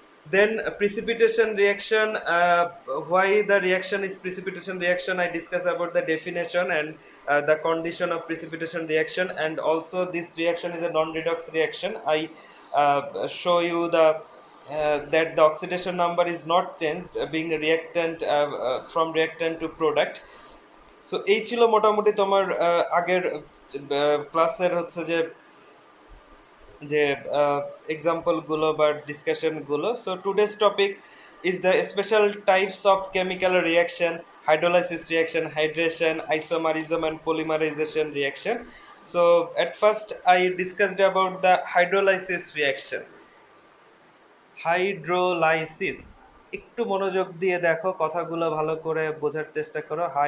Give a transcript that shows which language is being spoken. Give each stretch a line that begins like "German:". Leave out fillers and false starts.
English: Then precipitation reaction, why the reaction is precipitation reaction, I discuss about the definition and the condition of precipitation reaction. And also this reaction is a non-redox reaction. I show you the that the oxidation number is not changed, being a reactant from reactant to product.
Bangla: So এই ছিল মোটামুটি তোমার আগের ক্লাসের হচ্ছে যে যে example গুলো বা ডিসকাশন গুলো.
English: So today's topic is the special types of chemical reaction, hydrolysis reaction, hydration, isomerism and polymerization reaction. So at first I discussed about the hydrolysis reaction.
Bangla: Hydrolysis, একটু মনোযোগ দিয়ে দেখো, কথাগুলো ভালো করে বোঝার চেষ্টা করো.